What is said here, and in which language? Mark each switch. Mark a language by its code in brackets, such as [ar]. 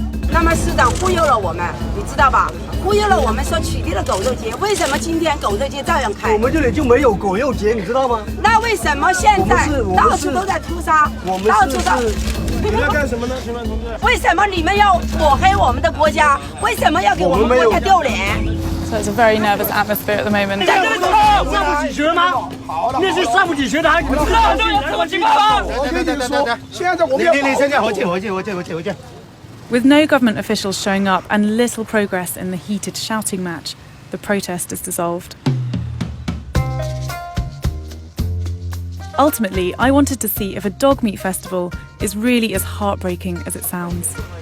[zh] 那么市长忽悠了我们，你知道吧？忽悠了我们说取缔了狗肉节，为什么今天狗肉节照样开？我们这里就没有狗肉节，你知道吗？那为什么现在到处都在屠杀？到处都。你们要干什么呢，请问同志？为什么你们要抹黑我们的国家？为什么要给我们国家丢脸？ [en] So it's a very nervous atmosphere at the moment. [zh] 上不起学吗？那是上不起学的，还不知道这有什么情况？我跟你说，现在我们要回去。 [en] With no government officials showing up and little progress in the heated shouting match, the protest is dissolved. Ultimately, I wanted to see if a dog meat festival is really as heartbreaking as it sounds.